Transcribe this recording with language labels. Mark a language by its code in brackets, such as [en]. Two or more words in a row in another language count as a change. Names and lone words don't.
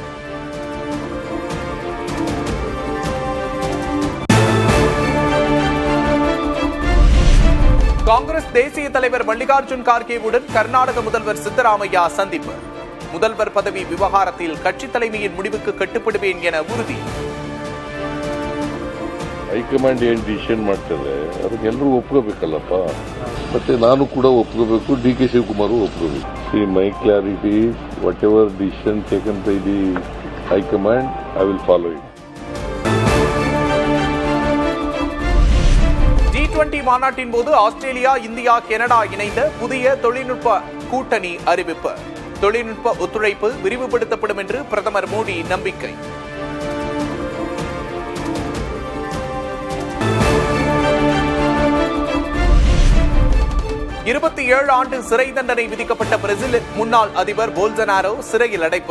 [ta] காங்கிரஸ் தேசிய தலைவர் மல்லிகார்ஜுன் கார்கேவுடன் கர்நாடக முதல்வர் சித்தராமையா சந்திப்பு. முதல்வர் பதவி விவகாரத்தில் கட்சி தலைமையின் முடிவுக்கு கட்டுப்படுவேன் என உறுதி. [kn] ಹೈಕಮಾಂಡ್ ಏನು ಡಿಸಿಷನ್ ಮಾಡ್ತಾರೆ ಅದಕ್ಕೆ ಎಲ್ಲರೂ ಒಪ್ಕೋಬೇಕಲ್ಲಪ್ಪ. ಮತ್ತೆ ನಾನು ಕೂಡ ಒಪ್ಕೋಬೇಕು, ಡಿ ಕೆ ಶಿವಕುಮಾರ್ ಒಪ್ಕೋಬೇಕು. [en] my clarity, whatever decision taken by the high command, I will follow it. [ta] G20 மாநாட்டின் போது ஆஸ்திரேலியா, இந்தியா, கனடா இணைந்த புதிய தொழில்நுட்ப கூட்டணி அறிவிப்பு. தொழில்நுட்ப ஒத்துழைப்பு விரிவுபடுத்தப்படும் என்று பிரதமர் மோடி நம்பிக்கை. இருபத்தி 7 ஆண்டு சிறை தண்டனை விதிக்கப்பட்ட பிரேசில் முன்னாள் அதிபர் போல்சனாரோ சிறையில் அடைப்பு.